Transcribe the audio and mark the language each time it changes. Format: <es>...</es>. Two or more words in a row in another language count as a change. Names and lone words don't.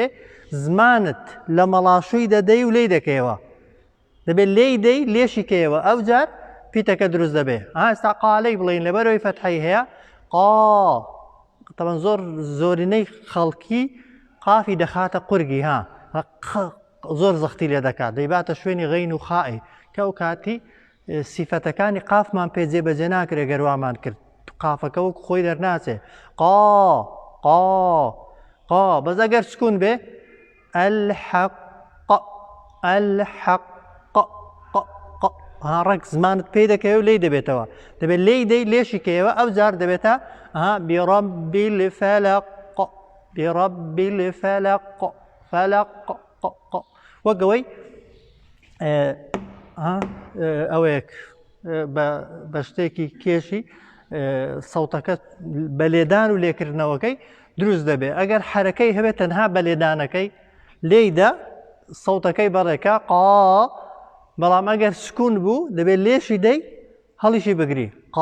<ckb>زمانت لە مەڵاشووی دەدەی و لێی دەکەیەوە دەبێت لێی دەی لێشی کەیەوە ئەو جار پیتەکە دروست دەبێ ئاستا قالەی بڵین لەبەرەوەی فەتحەی هەیە قا تەوان زۆرینەی خەڵکی قافی دەخاتە قورگی زۆر زەختی لێ دەکات دەیباتە شوێنی غەین و خائی کە ئەو کاتی سیفەتەکانی قافمان پێ جێبەجێ ناکرێ گەروامان کرد قافەکە وەک خۆی دەرناچێ قا بەس ئەگەر سکون بێ الحق ڕێک زمانت پێی دەکەوێت و لێی دەبێتەوە دەبێت لێی دەی لێشی کەوە ئەو جار دەبێتە</ckb> <ar>برب الفلق برب الفلق فلق</ar> <ckb>وەگەوەی ئەوەیەک بە شتێکی کێشی سەوتەکە بەلێدان و لێکردنەوەکەی دروست دەبێت ئەگەر حرەکەی هەبێت تەنها بەلێدانەکەی لێیدا سەوتەکەی بەڕێکە بەڵام ئەگەر سکون بوو دەبێت لێشی دەی هەڵیشی بگری</ckb>